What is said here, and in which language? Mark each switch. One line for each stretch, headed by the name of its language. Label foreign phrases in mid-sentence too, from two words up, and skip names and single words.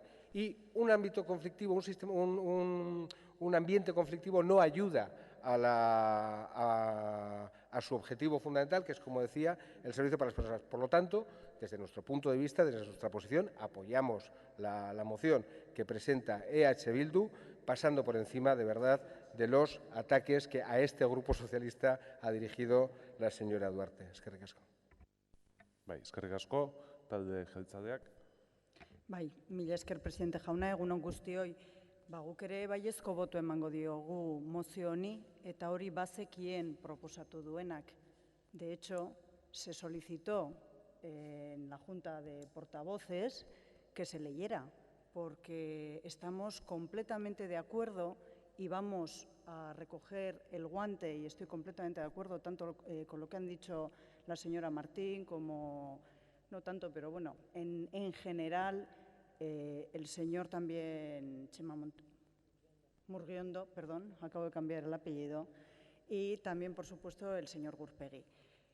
Spanish: Y un ámbito conflictivo, un ambiente conflictivo no ayuda a su objetivo fundamental, que es, como decía, el servicio para las personas. Por lo tanto, desde nuestro punto de vista, desde nuestra posición, apoyamos la moción que presenta EH Bildu, pasando por encima, de verdad, de los ataques que a este grupo socialista ha dirigido la señora Duarte.
Basque: Eskerrik asko. Bai, eskerrik asko, talde jeltzaleak. Bai, mila esker presidente jauna, egunon guztioi. Guk ere baiezko boto emango diogu mozio honi, eta hori bazekien proposatu duenak.
Spanish: De hecho, se solicitó en la Junta de Portavoces que se leyera, porque estamos completamente de acuerdo y vamos a recoger el guante, y estoy completamente de acuerdo tanto con lo que han dicho la señora Martín como, no tanto, pero bueno, en general, el señor también, Murguiondo, perdón, acabo de cambiar el apellido, y también, por supuesto, el señor Gurpegui.